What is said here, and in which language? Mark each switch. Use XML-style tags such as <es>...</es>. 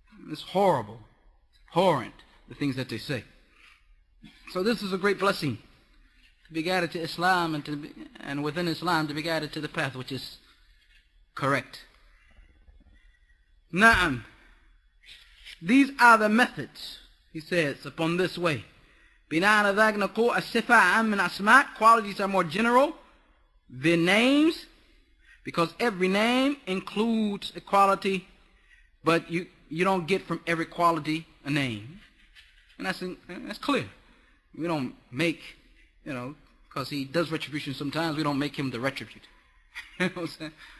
<en>It's horrible, abhorrent, the things that they say. So this is a great blessing, to be guided to Islam, and within Islam to be guided to the path which is correct. Na'am. These are the methods, he says, upon this way.</en> <ar>بناء على ذلك نقول الصفة عام من أسماء.</ar> <en>Qualities are more general than names, because every name includes a quality, but you don't get from every quality a name. And that's clear. We don't make, because he does retribution sometimes, we don't make him the retributor. You know what I'm saying?</en>